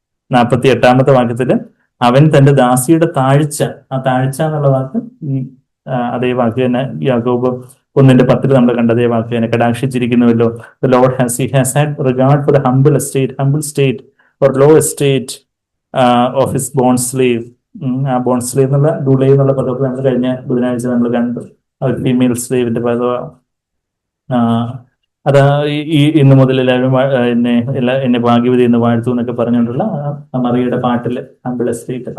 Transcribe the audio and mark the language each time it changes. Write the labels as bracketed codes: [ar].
[ml] 48ാമത്തെ വാക്യത്തില് അവൻ തന്റെ ദാസിയുടെ താഴ്ച, ആ താഴ്ച എന്നുള്ള വാക്ക് ഈ അതേ വാക്ക് തന്നെ യാക്കോബ് 1:10 നമ്മൾ കണ്ട അതേ വാക്ക് തന്നെ കടാക്ഷിച്ചിരിക്കുന്നുവല്ലോ. [en] The Lord he has had regard for the humble state or low estate of his bond slave. [ml] ആ ബോൺ സ്ലേവ് എന്നുള്ള ഡുലേ എന്നുള്ള പദമൊക്കെ നമ്മൾ കഴിഞ്ഞ ബുധനാഴ്ച നമ്മൾ കണ്ടു. ഒരു ഫീമെയിൽ സ്ലേവിന്റെ പദം. അതാ ഈ ഇന്ന് മുതൽ എല്ലാവരും എന്നെ ഭാഗ്യവതി എന്ന് വാഴ്ത്തു എന്നൊക്കെ പറഞ്ഞുകൊണ്ടുള്ള മറിയുടെ പാട്ടില് ഹംബിൾ എസ്റ്റേറ്റ്.